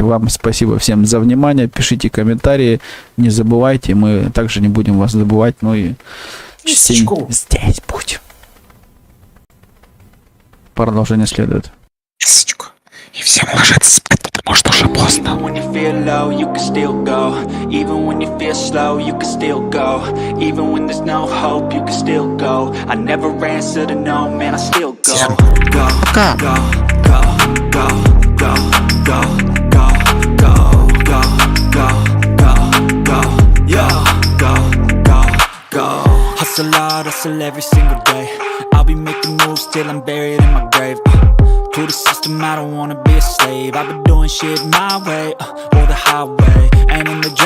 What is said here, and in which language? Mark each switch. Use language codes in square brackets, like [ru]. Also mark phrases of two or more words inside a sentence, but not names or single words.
[ru] Вам спасибо всем за внимание. Пишите комментарии. Не забывайте. Мы также не будем вас забывать. Ну и Писечку. здесь будем. Продолжение следует. И всем ложиться спать, потому что уже поздно. [en] Even when you feel low, you can still go. Even when you feel slow, you can still go. Even when there's no hope, you can still go. I never answer to no, man, I still go. Go, [ru] Пока. [en] go, go, go, go, go, go, go, go, go, go, go, yeah, go, go, go. Hustle hard, hustle every single day. I'll be making moves till I'm buried in my grave. To the system, I don't wanna be a slave. I've been doing shit my way, or the highway. And in the drive